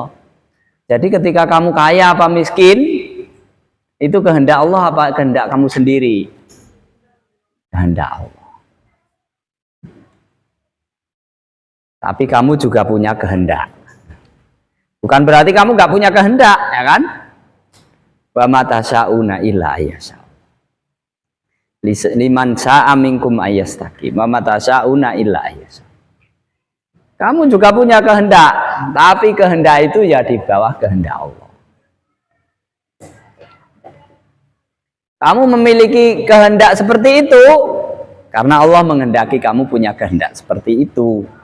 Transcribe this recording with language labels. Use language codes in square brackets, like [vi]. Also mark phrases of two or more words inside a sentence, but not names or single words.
[id] Jadi ketika kamu kaya apa miskin, itu kehendak Allah apa kehendak kamu sendiri? Kehendak Allah. Tapi kamu juga punya kehendak. Bukan berarti kamu nggak punya kehendak, ya kan? [ar] وما تشاؤون إلا أن يشاء. لمن شاء منكم أن يستقيم. وما تشاؤون إلا أن يشاء. [id] Kamu juga punya kehendak, tapi kehendak itu ya di bawah kehendak Allah. Kamu memiliki kehendak seperti itu karena Allah menghendaki kamu punya kehendak seperti itu.